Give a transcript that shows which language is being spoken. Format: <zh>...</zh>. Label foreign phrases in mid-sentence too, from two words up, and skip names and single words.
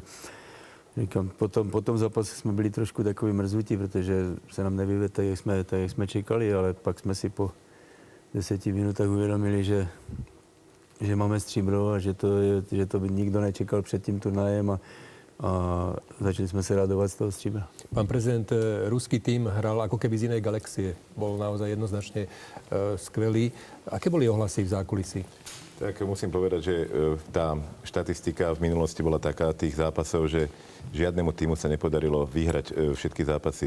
<cs>Říkám, po tom zápase jsme byli trošku takový mrzutí, protože se nám nevyvedl tak, jak jsme čekali, ale pak jsme si po 10 minutách uvědomili, že máme stříbro a že to by nikdo nečekal před tím turnajem a</cs> <sk>začali sme sa radovať z toho</sk> <cs>stříbra.</cs> <sk>Pán prezident, ruský tím hral ako keby z inej galaxie. Bol naozaj jednoznačne skvelý. Aké boli ohlasy v zákulisí? Tak musím povedať, že tá štatistika v minulosti bola taká tých zápasov, že žiadnemu týmu sa nepodarilo vyhrať všetky zápasy.</sk>